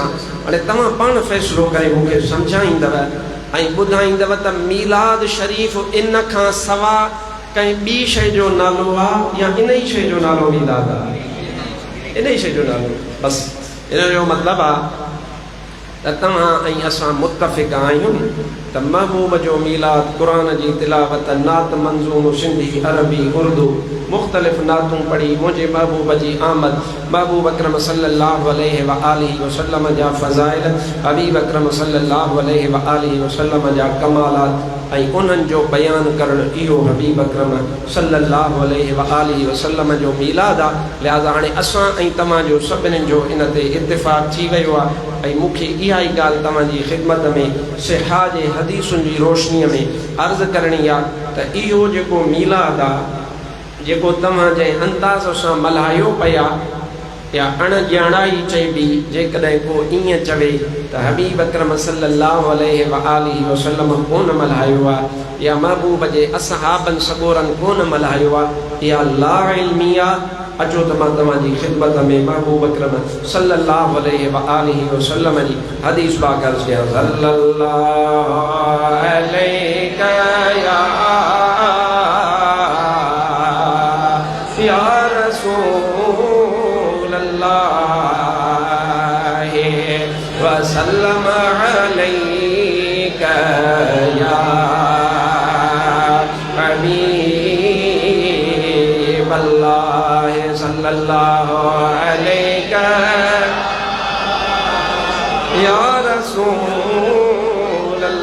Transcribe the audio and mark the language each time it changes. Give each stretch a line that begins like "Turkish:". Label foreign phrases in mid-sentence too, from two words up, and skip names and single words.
Sindhi: हाणे तव्हां पाण फ़ैसिलो करे मूंखे सम्झाईंदव ऐं ॿुधाईंदव त मीलाद शरीफ़ इन खां सवा कंहिं ॿी शइ जो नालो आहे या इन ई शइ जो नालो मीलाद आहे, इन ई शइ जो नालो। बसि इन जो मतिलबु आहे त तव्हां ऐं असां मुतफ़िक़ आहियूं त महबूब जो मीलाद क़ुरान जी तिलावत, नात मंज़ूम, सिंधी, अरबी, उर्दू मुख़्तलिफ़ नातूं पढ़ी, मुंहिंजे महबूब जी आमद, महबूब अकरम
Arabic: صلى الله عليه وآله وسلم
Sindhi: जा फ़ज़ाइल, हबीब अकरम
Arabic: صلى الله عليه وآله وسلم
Sindhi: जा कमालात ऐं उन्हनि जो बयानु करणु इहो हबीब अकरम
Arabic: صلى الله عليه وآله وسلم
Sindhi: जो मीलाद आहे। लिहाज़ा हाणे असां ऐं तव्हांजो सभिनीनि जो इन ते इत्तिफ़ाक़ थी वियो आहे ऐं मूंखे इहा ई ॻाल्हि तव्हांजी ख़िदमत में सिहा जे हदीसुनि जी रोशनीअ में अर्ज़ु करणी आहे त इहो जेको मीलाद आहे, जेको तव्हां जंहिं अंदाज़ सां मल्हायो पिया या अणॼाणाई चइबी, जेकॾहिं को ईअं चवे त हबीब अकरम
Arabic: صلى الله عليه وآله وسلم
Sindhi: कोन मल्हायो आहे या महबूब जे असहाबनि सगोरनि कोन मल्हायो आहे, इहा ला इल्मी आहे। अचो त मां तव्हांजी ख़िदमत में महबूब अकरम
Arabic: صلى الله عليه وآله وسلم
Sindhi: जी हदीस पाक अर्ज़ कयां।
Arabic: صلى الله عليك يا رسول الله وسلم عليك يا حبيب الله صلى الله عليك يا رسول